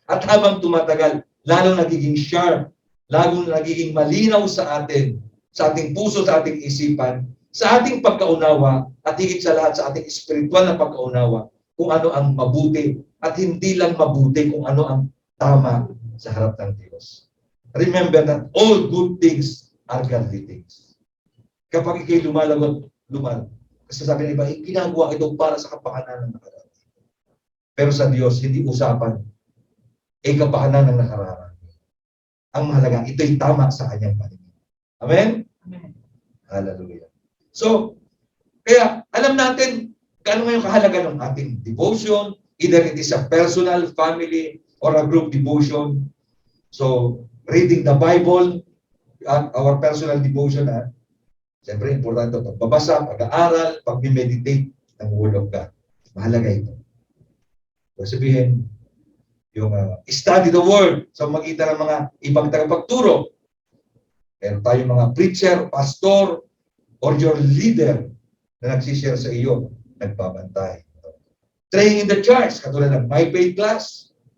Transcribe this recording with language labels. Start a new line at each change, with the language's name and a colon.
Filipino: At habang tumatagal, lalong nagiging sharp, lalong nagiging malinaw sa atin, sa ating puso, sa ating isipan, sa ating pagkaunawa, at higit sa lahat sa ating spiritual na pagkaunawa kung ano ang mabuti at hindi lang mabuti kung ano ang tama sa harap ng Diyos.
English: Remember that all good things are godly things.
Filipino: Kapag ikay lumalagot, kasi sabi ng iba, ginagawa ito para sa kapakanan ng nakararami. Pero sa Diyos, hindi usapan kapakanan ng nakararami. Ang mahalaga, ito'y tama sa kanyang paningin. Amen? Amen. Hallelujah. So, kaya alam natin kano ngayon kahalaga ng ating devotion,
English: either it is a personal, family, or a group devotion. So, reading the Bible, our personal devotion,
Filipino: siyempre, importante ito. Pagbabasa, pag-aaral, pag-meditate ng Word of God. Mahalaga ito. So, sabihin, yung
English: study the Word
Filipino: sa magitan ng mga ibang tagapagturo. Meron tayong mga preacher, pastor,
English: or your leader
Filipino: na nagsishare sa iyo, nagbabantay.
English: Training in the church,
Filipino: katulad ng
English: My Faith class.